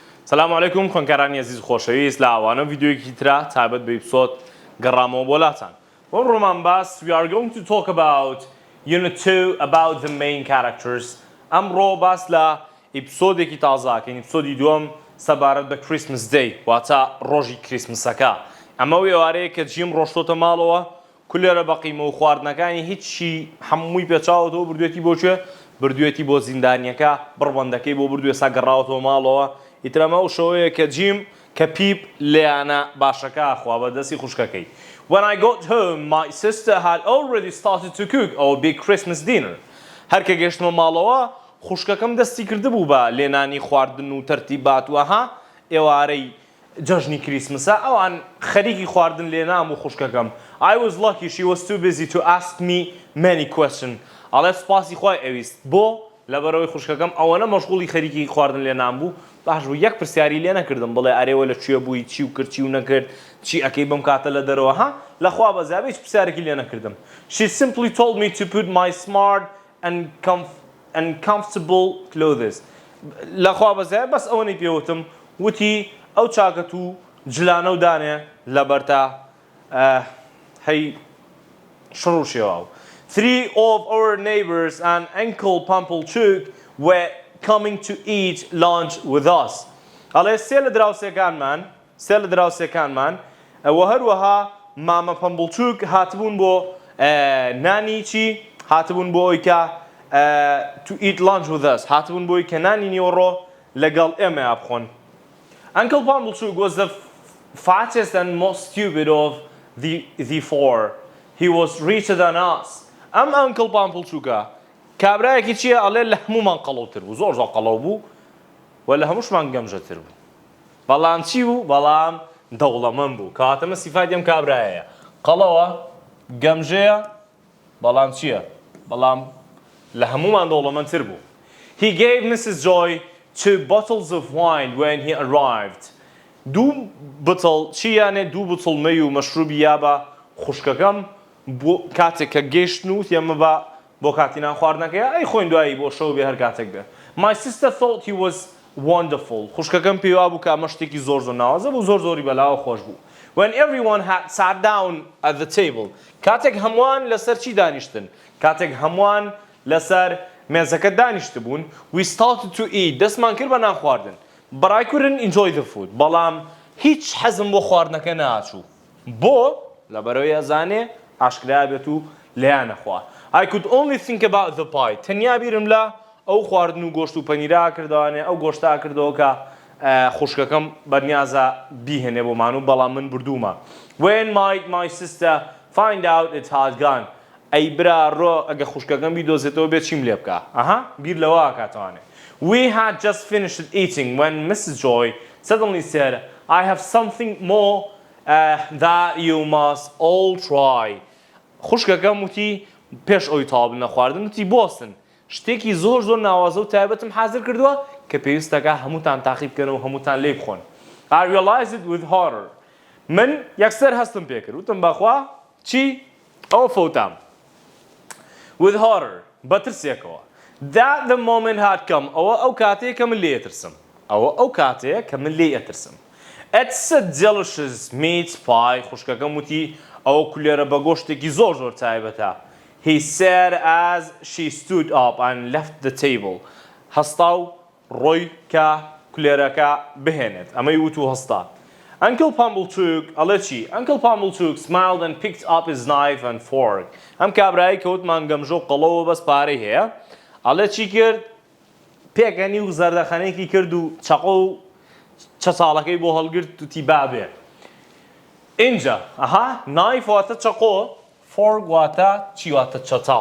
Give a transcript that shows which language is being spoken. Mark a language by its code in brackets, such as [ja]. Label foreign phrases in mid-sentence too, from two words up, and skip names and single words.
[ckb] سلام علیکم خوێندکارانی عزیز خۆشەویست لە ئاوانە ڤیدیۆیەکی ترا تایبەت بە ئیپسۆد گەڕامەوە بۆلاتان. بۆم ڕۆمان باس [en] we are going to talk about unit 2 about the main characters. [ckb] ئەمڕۆ باس لە ئیپسۆدێکی تازاکەین ئیپسۆدی دووەم سەبارەت بە کریسمس دەی واتە ڕۆژی کریسمسەکە. ئەمە ئێوارەیە کە جیم ڕۆشتۆتە ماڵەوە کولێرە بە قیمە و خواردنەکانی هیچی هەمووی پێچاوەتەوە بردوێتی بۆ کوێ؟ بردوێتی بۆ زیندانیەکە بڕبەندەکەی بۆ بردوێ سا گەڕاوەتەوە ماڵەوە. ئیترەمە ئەو شەوەیە کە جیم کە پیپ لێیانە باشەکە خوا بە دەستی خوشکەکەی. [en] When I got home, my sister had already started to cook our big Christmas dinner. [ckb] هەر کە گەشتمە ماڵەوە خوشکەکەم دەستی کردبوو بە لێنانی خواردن و تەرتیبات و ئەها ئێوارەی جەژنی کریسمسە ئەوان خەریکی خواردن لێنام و خوشکەکەم. [en] I was lucky she was too busy to ask me many questions. [ckb] ئەڵێ سوپاسی خوای ئەویست بۆ لەبەرەوەی خوشکەکەم ئەوەنە مەشغوڵی خەریکی خواردن لێنام بوو باش بوو یەک پرسیاری لێ نەکردم بڵێ ئەرێوە لە کوێ بووی چی و کرد چی و نەکرد چی ئەکەی بم کاتە لە دەرەوە ها لەخوا بەزیابە هیچ پرسیارێکی لێ نەکردم. [en] She simply told me to put my smart and comfortable clothes. [ckb] لەخوا بەزیابە بەس ئەوەی پێوتم وتی ئەو چاکەت و جلانە و دانێ لەبەرتا هەی شڕ و شێواو. [en] 3 of our neighbors and Uncle Pumplechook were coming to eat lunch with us. [ckb] ئەڵێ سێ لە دراوسێکانمان و هەروەها مامە پەمبڵچوک هاتبوون بۆ نانی چی؟ هاتبوون بۆ ئەوی کە [en] to eat lunch with us. [ckb] هاتبوون بۆی کە نانی نیوەڕۆ لەگەڵ ئێمە بخۆن. [en] Uncle Pumplechook was the fattest and most stupid of the four. He was richer than us. [ckb] ئەم Uncle Pumplechookە کابرایەکی چییە؟ ئەڵێ لە هەمومان قەڵەوتر بوو زۆر قەڵەو بوو و لە هەمووشمان گەمژەتر بوو. بەڵام چی بوو؟ بەڵام دەوڵەمەند بوو. کەواتەمە سیفاتی ئەم کابرایەیە. قەڵەوە، گەمژەیە، بەڵام چییە؟ بەڵام لە هەموومان دەوڵەمەندتر بوو. [en] He gave Mrs. Joy 2 bottles of wine when he arrived. [ckb] دوو بتڵ چییانێ دوو بتڵ مەی و مەشروبی یا بە خوشکەکەم بۆ کاتێک کە گەیشتن و ئێمە بۆ کاتی نان خواردنەکەی ئەی خۆین دوایی بۆ شەو بێ هەر کاتێک بێ. [en] My sister thought he was wonderful. [ckb] خوشکەکەم پێوا بوو کە ئەمە شتێکی زۆر ناوازە بوو زۆری بەلاوە خۆش بوو. [en] When everyone had sat down at the table. [ckb] کاتێک هەمووان لەسەر چی دانیشتن؟ کاتێک هەمووان لەسەر مێزەکە دانیشت بوون [en] we started to eat. [ckb] دەستمان کرد بە نان خواردن. [en] But I couldn't enjoy the food. [ckb] بەڵام هیچ حەزم بۆ خواردنەکە ناچوو. بۆ لەبەرەوەی ئەزانێ ئاشکرا بێت و لێیان نەخوا. [en] I could only think about the pie. [ckb] تەنیا بیرم لە ئەو خواردن و گۆشت و پەنیرا کردوانێ ئەو گۆشتا کردەوە کە خوشکەکەم بەرنیازە بیهێنێ بۆمان و بەڵام من بردوومە. [en] When might my sister find out it had gone. [ckb] ئەی برا ڕۆ ئەگە خوشکەکەم بیدۆزێتەوە بێت چیم لێ بکە. ئەها بیر لەوە کاتوانێ. [en] We had just finished eating when Mrs. Joy suddenly said, I have something more that you must all try. [ckb] خوشکەکەم وتی پێش ئەوی تاوا بنە خواردن وتی بۆستن شتێکی زۆر ناوازە و تایبەتم حازر کردووە کە پێویستەکە هەمووتان تاقی بکەنەوە و هەمووتان لێ بخۆن. [en] I realized it with horror. [ckb] من یەکسەر هەستم پێ کرد وتم بەخوا چی؟ ئەوە فەوتام. [en] With horror بەترسێکەوە. That the moment had come. [ckb] ئەو کاتەیە کە من لێ ئەترسم. ئەو کاتەیە کە من لێ ئەترسم. [en] It's a delicious meat pie. [ckb] خوشکەکەم وتی ئەوە کولێرە بە گۆشتێکی زۆر تایبەتە. [en] He said as she stood up and left the table. [ckb] هەستا و ڕۆی کە کولێرەکە بهێنێت. ئەمەی وت و هەستا. Uncle Pumplechook ئەڵێ چی؟ [en] Uncle Pumplechook smiled and picked up his knife and fork. [ckb] ئەم کابرایی کەوتمان گەمژە و قەڵەوە بەس پارەی هەیە. ئەڵێ چی کرد؟ پێکەنی و زەردەخەنەیەکی کرد و چەقە و چەساڵەکەی بۆ هەڵگرت و تی بابێ. اینجا ئەها نایف واتە چەقۆ فۆرک واتە چی واتە چەتاڵ.